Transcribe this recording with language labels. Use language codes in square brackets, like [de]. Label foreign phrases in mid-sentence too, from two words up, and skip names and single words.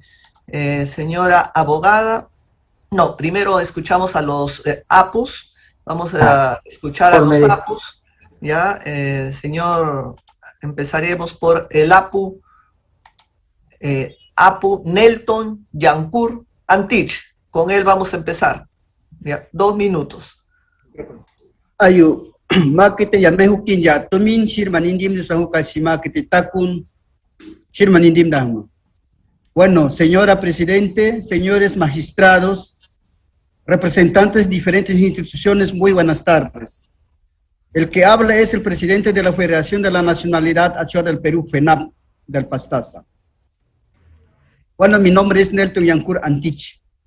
[es] Señora abogada, no, primero escuchamos a los APUs, vamos a escuchar a los APUs, ¿ya? Señor, empezaremos por el APU, Apu Nelton Yankur Antich, con él vamos a empezar, ¿ya? 2 minutos. [acu] Ayu, makete ya mehukin ya, tomin shirmanindim dusahu kasima kete takun shirmanindim damu. [es] Bueno, señora Presidente, señores magistrados, representantes de diferentes instituciones, muy buenas tardes. El que habla es el presidente de la Federación de la Nacionalidad Achuar del Perú, FENAP, del Pastaza. Bueno, mi nombre es Nelton Yankur Antich.